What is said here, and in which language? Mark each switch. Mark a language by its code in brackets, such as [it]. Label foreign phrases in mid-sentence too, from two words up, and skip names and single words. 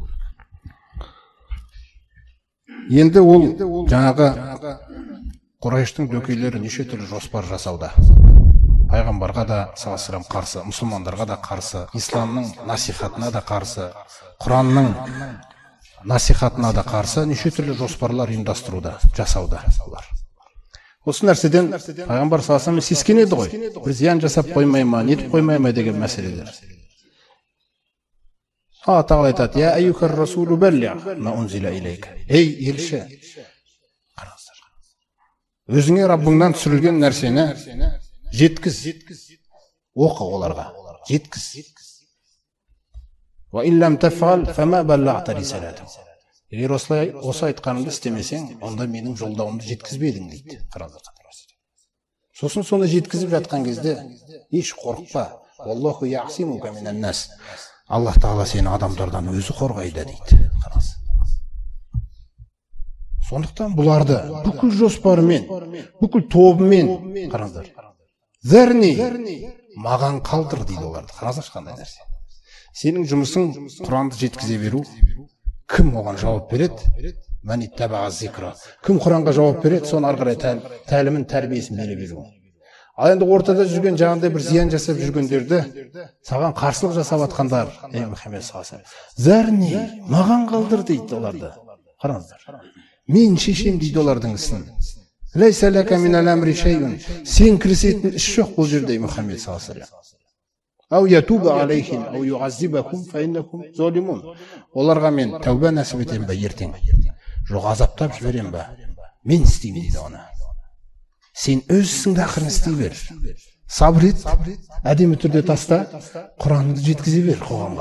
[kk] Енді ол жаңағы Құрайыштың дөкейлері неше түрлі жоспар жасауда. Пайғамбарға да саллаллаху қарсы, мұсылмандарға да қарсы, исламның насихатына да қарсы, Құранның насихатына да қарсы неше түрлі жоспарлар ұйымдастыруда, жасауда олар. Осы нәрседен пайғамбар [ar] صلى الله عليه وسلم [kk] сескенеді ғой. Бір зиян жасап қоймай ма, нетіп қоймай ма деген мәселелер. [ar] Алла Тағала айтады: "يا أيها الرسول بلغ ما أنزل إليك." [kk] Ей елші, қараңыздар. Өзіңе Раббыңнан түсірілген нәрсені жеткіз. Оқы оларға, жеткіз. [ar] وإن لم تفعل فما بلغت رسالته. [kk] Егер осы айтқанымды істемесең, онда менің жолдауымды жеткізбедің дейді. Сосын соны жеткізіп жатқан кезде еш қорықпа. [ar] والله يعصمك من الناس. [kk] Аллах Тағала сені адамдардан өзі қорғайды дейді. Сондықтан бұларды бүкіл жоспарымен, бүкіл тобымен қараңыздар. Зәрни, маған қалдыр дейді оларды. Қараңыздар қандай нәрсе. Сенің жұмысың Құранды жеткізе беру. Кім оған жауап береді? [ar] من اتبع الذكر. [kk] Кім Құранға жауап береді? Соны ары қарай тәлімін, тәрбиесін бере беру. Ал енді ортада жүрген жаңағыдай бір зиян жасап жүргендерді, саған қарсылық жасап жатқандар, ей Мұхаммед [ar] صلى الله عليه وسلم, [kk] зәрни, маған қалдыр дейді оларды. Қараңыздар. Мен шешем дейді олардың ісін. [ar] ليس لك من الأمر شيء. [kk] Сен кірісетін іс жоқ бұл жерде Мұхаммед [ar] صلى الله عليه وسلم. أو يتوب عليهم أو يعذبهم فإنهم ظالمون. [kk] Оларға мен тәуба нәсіп етем бе ертең? Жоқ азаптап жіберем бе? Мен істеймін дейді оны. Сен өз ісіңді ақырын істей бер. Сабыр ет, әдемі түрде таста, Құранды жеткізе бер қоғамға.